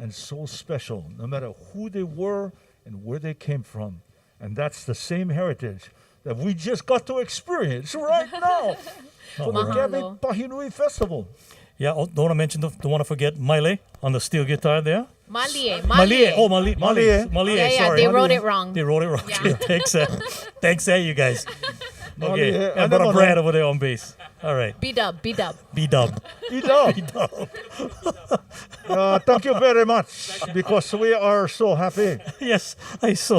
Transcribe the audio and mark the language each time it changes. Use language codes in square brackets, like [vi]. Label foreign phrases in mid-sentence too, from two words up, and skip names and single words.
[en] and so special, no matter who they were and where they came from. And that's the same heritage that we just got to experience right now for the Mahalo. Gabi Pahinui Festival. Yeah, don't want to mention, don't want to forget Maile on the steel guitar there. Malie. Malie. Oh, Malie. Malie. Malie. Yeah, yeah, sorry. they wrote it wrong. They wrote it wrong. Yeah. Okay, thanks, thanks, you guys. Okay, Malie, I and brother never Brad know. over there on bass. All right, B-dub, B-dub. B-dub. Eat up. B-dub. Thank you very much because we are so happy. Yes, I saw.